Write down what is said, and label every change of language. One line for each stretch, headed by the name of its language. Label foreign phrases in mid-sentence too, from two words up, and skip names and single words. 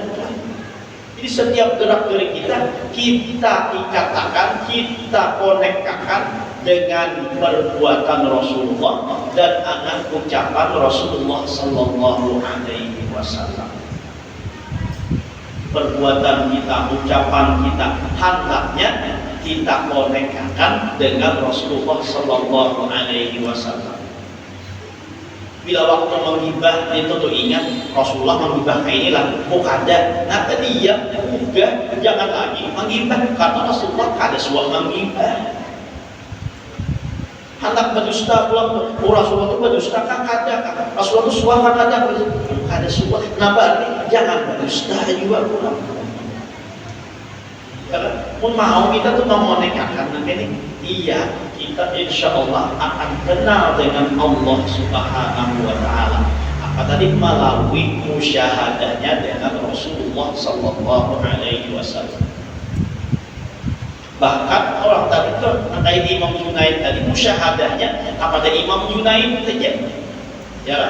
Indonesian: Jadi setiap gerak-gerik kita ikatakan, kita konekkan dengan perbuatan Rasulullah dan dengan ucapan Rasulullah
Arabic: صلى الله عليه وسلم.
Indonesian: Perbuatan kita, ucapan kita, hendaknya kita konekkan dengan Rasulullah
Arabic: صلى الله عليه وسلم.
Banjar: Bila waktu menghibah itu tuh ingat Rasulullah menghibah kayak inilah mukada. Nah tadi ya juga jangan lagi menghibah karena Rasulullah kada suah menghibah. Hendak berdusta pulang tuh, Rasulullah itu berdusta kan kada kan? Rasulullah itu suah kan kada suah. Nah berarti jangan berdusta juga pulang.
Indonesian: Pun mau kita tuh mengonekkan nanti ini, iya kita
Arabic: إن شاء الله
Indonesian: akan kenal dengan Allah
Arabic: سبحانه وتعالى.
Indonesian: Apa tadi? Melalui musyahadahnya dengan Rasulullah
Arabic: صلى الله عليه وسلم.
Indonesian: Bahkan orang tadi tuh kayak Imam Junaid tadi, musyahadahnya apa tadi Imam Junaid saja, ya kan?